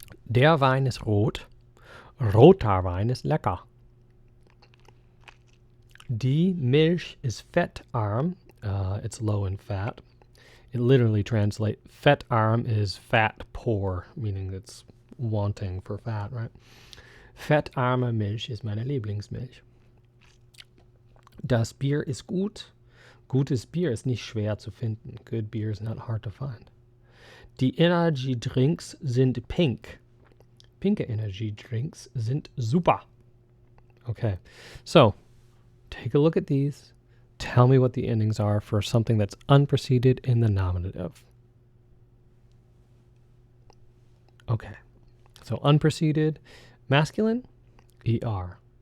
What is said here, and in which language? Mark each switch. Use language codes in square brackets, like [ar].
[de] Der Wein ist rot. Roter Wein ist lecker. Die Milch ist fettarm. [en] It's low in fat. It literally translates, fettarm is fat poor, meaning it's wanting for fat, right? [de] Fettarme Milch ist meine Lieblingsmilch. Das Bier ist gut. Gutes Bier ist nicht schwer zu finden. [en] Good beer is not hard to find. [de] Die Energy Drinks sind pink. Pinke Energy Drinks sind super. [en] Okay, so take a look at these. Tell me what the endings are for something that's unpreceded in the nominative. Okay, so unpreceded masculine, ER.